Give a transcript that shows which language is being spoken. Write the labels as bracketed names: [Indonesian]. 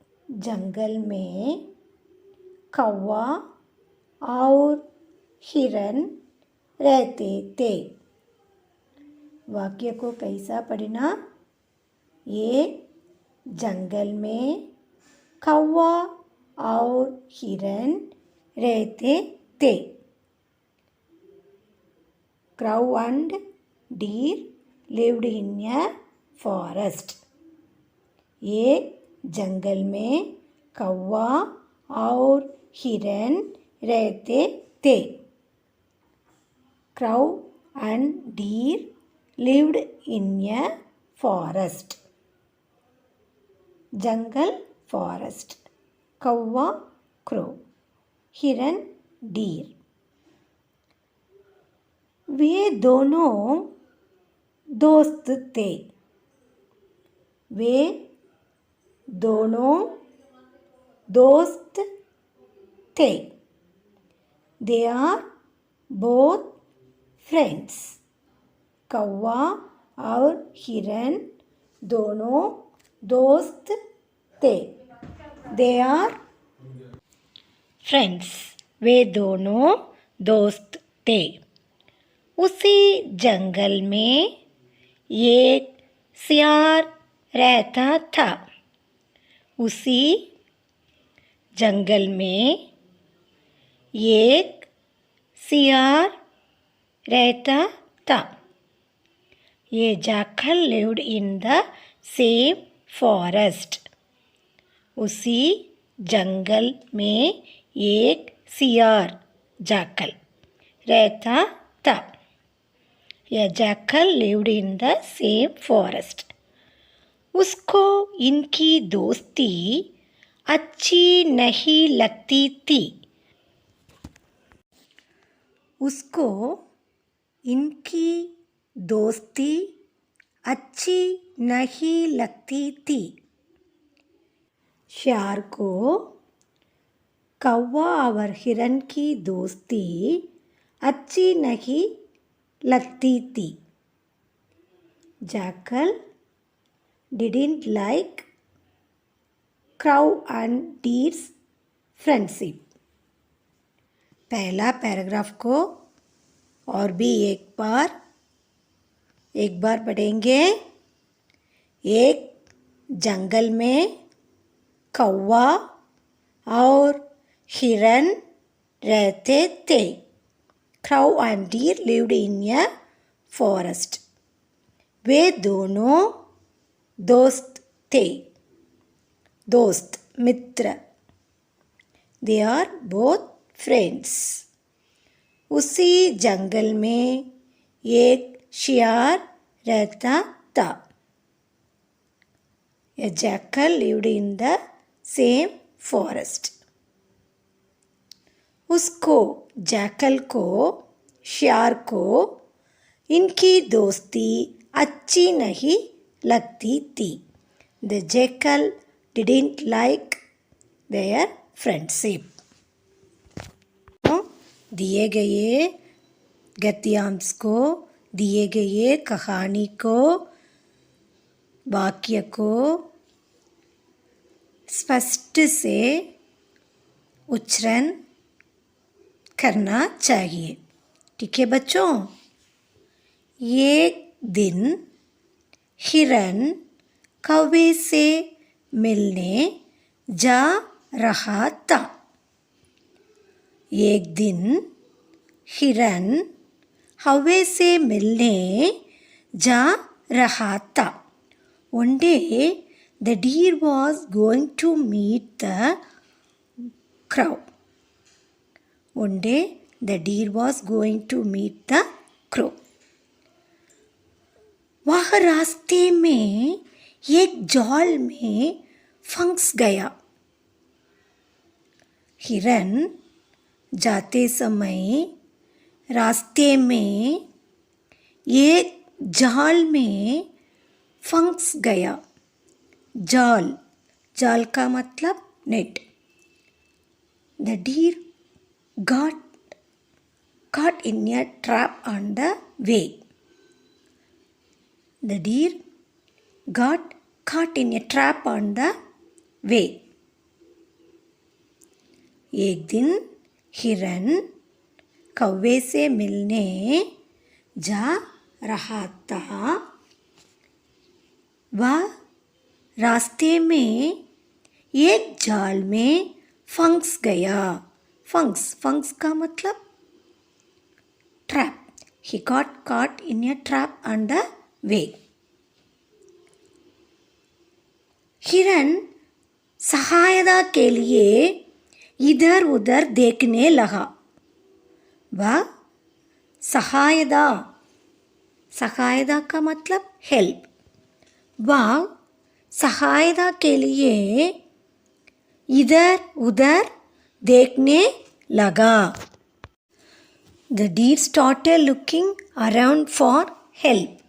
[Hindi] जंगल में कौवा और हिरन रहते थे। वाक्य को कैसा पढ़ना? एक जंगल में कौवा और हिरन रहते थे। [English] Crow and deer lived in a forest. [Hindi] एक जंगल में कौवा और हिरन रहते थे। [English] Crow and deer lived in a forest. [Hindi] Jungle forest, कौवा crow, हिरन deer. वे दोनों दोस्त थे। वे दोनों दोस्त थे। [English] They are both friends. [Hindi] कौवा और हिरन दोनों दोस्त थे। [English] They are friends. [Hindi] वे दोनों दोस्त थे। उसी जंगल में एक सियार रहता था। उसी जंगल में एक सियार रहता था। [English] ये jackal lived in the same forest. [Hindi] उसी जंगल में एक सियार jackal रहता था। [English] A jackal lived in the same forest. [Hindi] उसको इनकी दोस्ती अच्छी नहीं लगती थी। उसको इनकी दोस्ती अच्छी नहीं लगती थी। शेर को कौवा और हिरन की दोस्ती अच्छी नहीं लगती थी। [English] Jackal didn't like crow and deer's friendship. [Hindi] पहला पैराग्राफ को और भी एक बार पढ़ेंगे। एक जंगल में कौवा और हिरन रहते थे। [English] Crow and deer lived in a forest. [Hindi] वे दोनों दोस्त थे। दोस्त मित्र। [English] They are both friends. [Hindi] उसी जंगल में एक शियार रहता था। [English] A jackal lived in the same forest. [Hindi] उसको जैकल को शियार को इनकी दोस्ती अच्छी नहीं लगती थी। [English] The jackal didn't like their friendship. [Hindi] दिए गए गद्यांश को, दिए गए कहानी को, वाक्य को स्पष्ट से उच्चारण करना चाहिए। ठीक है बच्चों? एक दिन हिरन कौवे से मिलने जा रहा था। एक दिन हिरन कौवे से मिलने जा रहा था। [English] One day the deer was going to meet the crow. One day the deer was going to meet the crow. [Hindi] वह रास्ते में एक जाल में फंस गया। हिरन जाते समय रास्ते में एक जाल में फंस गया। जाल का मतलब net. [English] The deer got caught in a trap on the way. The deer got caught in a trap on the way. [Hindi] एक दिन हिरन कौवे से मिलने जा रहा था। वह रास्ते में एक जाल में फंस गया। फंस का मतलब trap. [English] He got caught in a trap on the way. [Hindi] हिरन सहायता के लिए इधर उधर देखने लगा। वह सहायता का मतलब हेल्प। वह सहायता के लिए इधर उधर देखने लगा। [English] The deer started looking around for help.